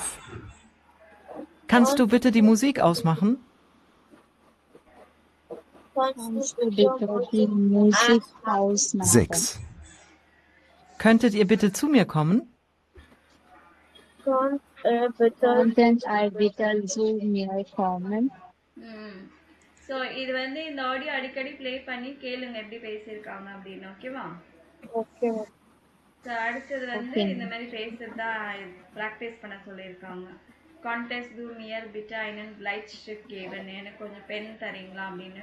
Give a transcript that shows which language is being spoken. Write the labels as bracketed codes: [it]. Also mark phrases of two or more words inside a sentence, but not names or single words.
[de] Kannst du bitte die Musik ausmachen? Kannst du bitte die Musik ausmachen? 6. Könntet ihr bitte zu mir kommen? Könnten I bitte zu mir kommen? [ta] ஸோ இது வந்து இந்த ஆடியோ அடிக்கடி ப்ளே பண்ணி கேளுங்க எப்படி பேசியிருக்காங்க அப்படின்னு. ஓகேவா? [en] Okay. [ta] ஸோ அடுத்தது வந்து இந்த மாதிரி பேசுறதா ப்ராக்டிஸ் பண்ண சொல்லியிருக்காங்க. [de] Kannst du mir bitte einen Bleistift geben, [ta] எனக்கு கொஞ்சம் பென் தரீங்களா அப்படின்னு.